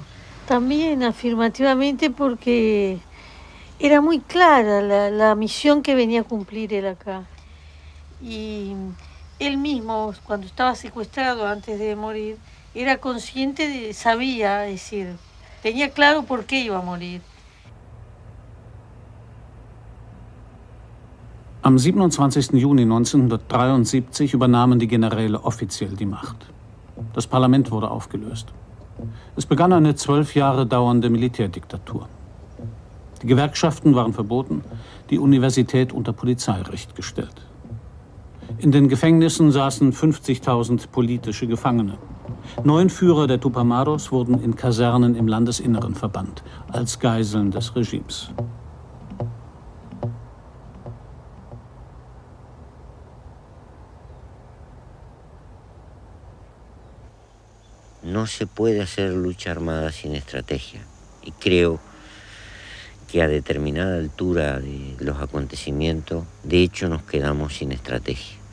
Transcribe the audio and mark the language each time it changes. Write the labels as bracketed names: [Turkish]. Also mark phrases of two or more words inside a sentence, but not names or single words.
[Spanish] También afirmativamente porque era muy clara la misión que venía a cumplir él acá. Y él mismo, cuando estaba secuestrado antes de morir, era consciente sabía, es decir, tenía claro por qué iba a morir. [German] Am 27. Juni 1973 übernahmen die Generäle offiziell die Macht. Das Parlament wurde aufgelöst. Es begann eine 12 Jahre dauernde Militärdiktatur. Die Gewerkschaften waren verboten, die Universität unter Polizeirecht gestellt. In den Gefängnissen saßen 50.000 politische Gefangene. 9 Führer der Tupamaros wurden in Kasernen im Landesinneren verbannt, als Geiseln des Regimes. [Spanish] No se puede hacer lucha armada sin estrategia. Y creo que a determinada altura de los acontecimientos, de hecho, nos quedamos sin estrategia.